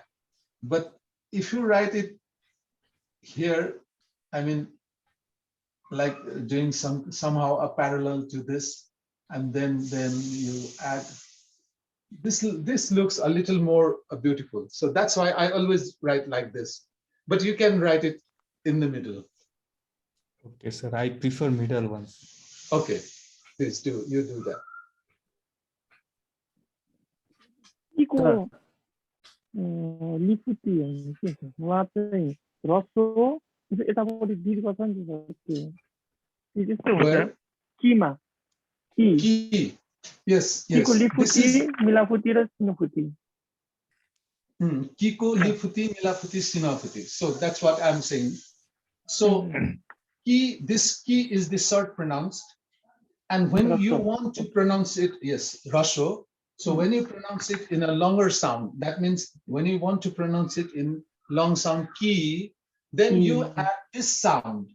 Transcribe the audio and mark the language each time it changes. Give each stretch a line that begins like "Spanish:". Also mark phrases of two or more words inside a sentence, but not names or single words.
English: But if you write it here, I mean, like doing somehow a parallel to this, and then you add this. This looks a little more beautiful. So that's why I always write like this. But you can write it in the middle. Okay, sir. I prefer middle one. Okay, please do. You do that.
Nepali: लिपुटी के छ उहाँ चाहिँ रसो यतापट्टि दीर्घ छ नि त्यो त्यस्तो हुन्छ किमा
English: Ki. Yes.
Nepali: किको लिपुटी मिलापुटी र सिनुपुटी किको, लिपुटी, मिलापुटी, सिनुपुटी.
English: So that's what I'm saying. So ki, this ki is the short pronounced, and when you want to pronounce it, yes, rasho. So when you pronounce it in a longer sound, that means when you want to pronounce it in long sound ki, then you add this sound.